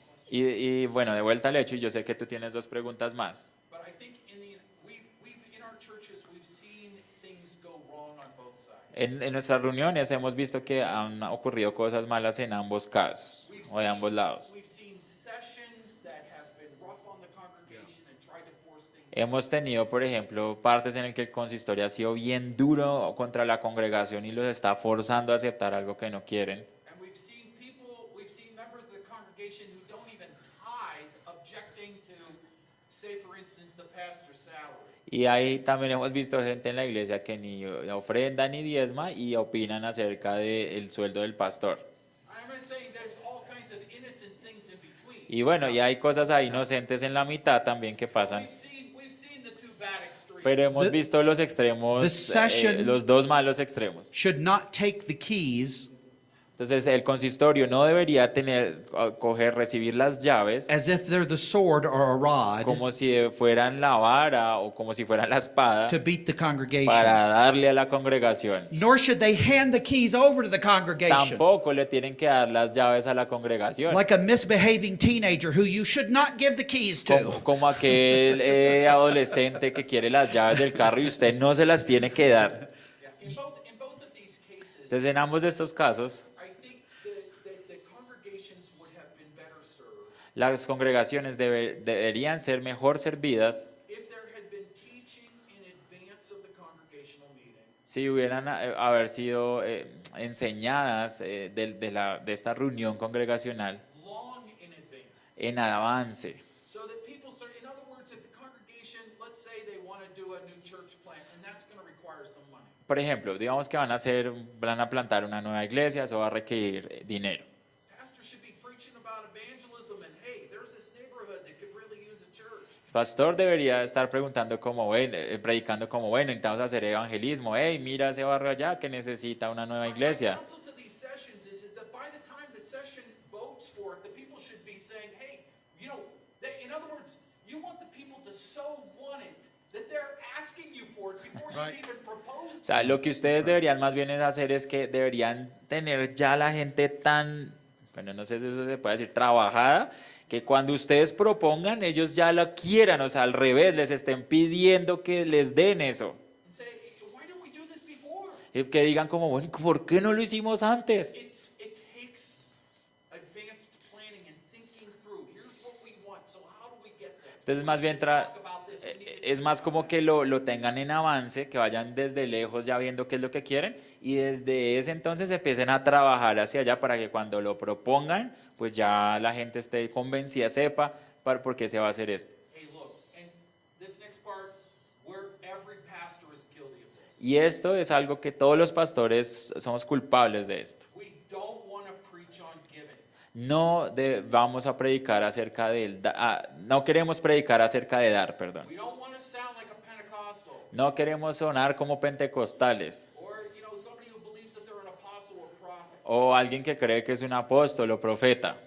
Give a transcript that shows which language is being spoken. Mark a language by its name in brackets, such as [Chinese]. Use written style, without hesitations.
[Spanish] Y bueno, de vuelta al hecho, y yo sé que tú tienes dos preguntas más. [English] But I think we've in our churches we've seen things go wrong on both sides. [Spanish] En nuestras reuniones hemos visto que han ocurrido cosas malas en ambos casos, o de ambos lados. [English] We've seen sessions that have been rough on the congregation and tried to force things. [Spanish] Hemos tenido, por ejemplo, partes en las que el consistorio ha sido bien duro contra la congregación y los está forzando a aceptar algo que no quieren. [English] And we've seen members of the congregation who don't even tithe objecting to, say for instance, the pastor's salary. [Spanish] Y ahí también hemos visto gente en la iglesia que ni ofrenda ni diezma y opinan acerca del sueldo del pastor. [English] I'm not saying there's all kinds of innocent things in between. [Spanish] Y bueno, y hay cosas ahí inocentes en la mitad también que pasan. [English] We've seen the two bad extremes. [Spanish] Pero hemos [English] The- [Spanish] visto los extremos, [English] the session- [Spanish] los dos malos extremos. [English] Should not take the keys [Spanish] Entonces el consistorio no debería recibir las llaves [English] as if they're the sword or a rod [Spanish] como si fueran la vara o como si fueran la espada [English] to beat the congregation. [Spanish] para darle a la congregación. [English] Nor should they hand the keys over to the congregation [Spanish] Tampoco le tienen que dar las llaves a la congregación. [English] like a misbehaving teenager who you should not give the keys to. [Spanish] Como aquel adolescente que quiere las llaves del carro y usted no se las tiene que dar. [English] In both of these cases, [Spanish] Entonces en ambos de estos casos, [English] I think the congregations would have been better served [Spanish] las congregaciones deberían ser mejor servidas [English] if there had been teaching in advance of the congregational meeting. [Spanish] si hubieran haber sido enseñadas de esta reunión congregacional [English] Long in advance. [Spanish] en avance. [English] So that people start, in other words, if the congregation, let's say they want to do a new church plant, and that's going to require some money. [Spanish] Por ejemplo, digamos que van a plantar una nueva iglesia, eso va a requerir dinero. [English] Pastor should be preaching about evangelism and hey, there's this neighborhood that could really use a church. [Spanish] El pastor debería estar preguntando como, bueno, predicando como, bueno, intentamos hacer evangelismo. Hey, mira ese barrio allá que necesita una nueva [English] My [Spanish] iglesia. [English] counsel to these sessions is that by the time the session votes for it, the people should be saying, hey, you know, in other words, you want the people to so want it that they're asking you for it before Right. you even propose. [Spanish] O sea, lo que ustedes deberían más bien es hacer es que deberían tener ya la gente tan, bueno, no sé si eso se puede decir, trabajada, que cuando ustedes propongan, ellos ya lo quieran, o sea, al revés, les estén pidiendo que les den eso. [English] And say, why didn't we do this before? [Spanish] Y que digan como, bueno, ¿por qué no lo hicimos antes? [English] It takes advanced planning and thinking through. Here's what we want. So how do we get there? [Spanish] Entonces, más bien, [English] Talk about this. We need to [Spanish] es más como que lo tengan en avance, que vayan desde lejos ya viendo qué es lo que quieren y desde ese entonces empiecen a trabajar hacia allá para que cuando lo propongan, pues ya la gente esté convencida, sepa por qué se va a hacer esto. [English] Hey, look, and this next part, where every pastor is guilty of this. [Spanish] Y esto es algo que todos los pastores somos culpables de esto. [English] We don't want to preach on giving. [Spanish] No vamos a predicar acerca no queremos predicar acerca de dar, perdón. [English] We don't want to sound like a Pentecostal [Spanish] No queremos sonar como pentecostales [English] or, somebody who believes that they're an apostle or prophet [Spanish] o alguien que cree que es un apóstol o profeta.